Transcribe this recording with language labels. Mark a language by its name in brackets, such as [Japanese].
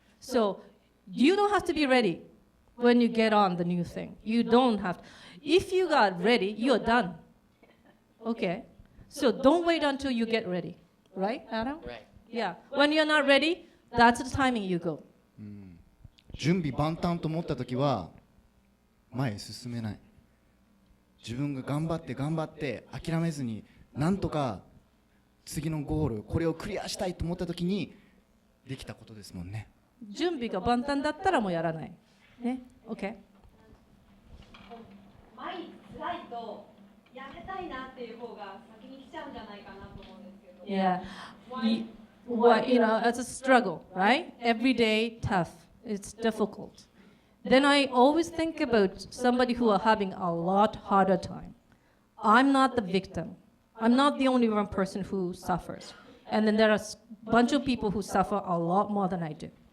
[English] So you don't have to be ready when you get on the new thing. You don't have to. If you got ready, you're done. Okay? So don't wait until you get ready. Right, Adam? Right. Yeah. When you're not ready, that's the timing you go. [Japanese] 準備万端と思ったときは前へ進めない。自分が頑張って諦めずになんとか次のゴールこれをクリアしたいと思った時にできたことですもんね。準備が万端だったらもうやらない。ね、OK。毎日辛いとやめたいなっていう方が先に来ちゃうんじゃないかなと思うんですけど。 [English] Yeah. What, you know, it's a struggle, right? Every day tough. It's difficult. Then I always think about somebody who are having a lot harder time. I'm not the victim. I'm not the only one person who suffers. And then there are a bunch of people who suffer a lot more than I do.